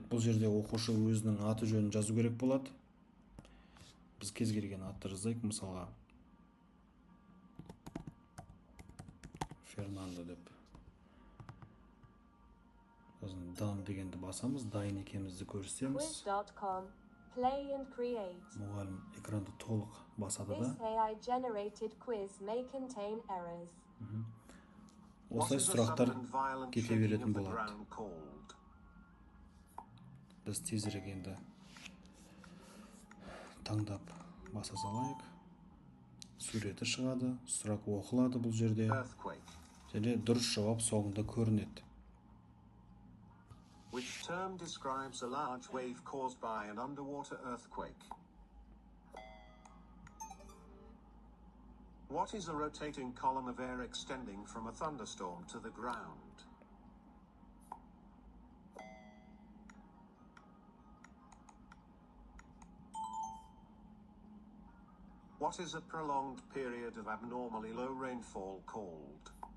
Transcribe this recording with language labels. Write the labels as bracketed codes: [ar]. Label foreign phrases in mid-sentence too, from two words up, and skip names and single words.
[kk] Бұл жерде оқушы өзінің аты жөнін жазу керек болады. Біз кез келген атты жазайық, мысалға Фернандо деп. Сосын дан дегенді басамыз, дайын екенімізді көрсетеміз. [en] Play and create. [kk] Мұғалім экранды толық басады да. [en] This AI generated quiz may contain errors. [kk] Осылай сұрақтар кете беретін болады. Біз тезірек енді таңдап баса салайық. Суреті шығады, сұрақ оқылады бұл жерде. Және дұрыс жауап соңында көрінеді. [en] Which term describes a large wave caused by an underwater earthquake? What is a rotating column of air extending from a thunderstorm to the ground? What is a prolonged period of abnormally low rainfall called?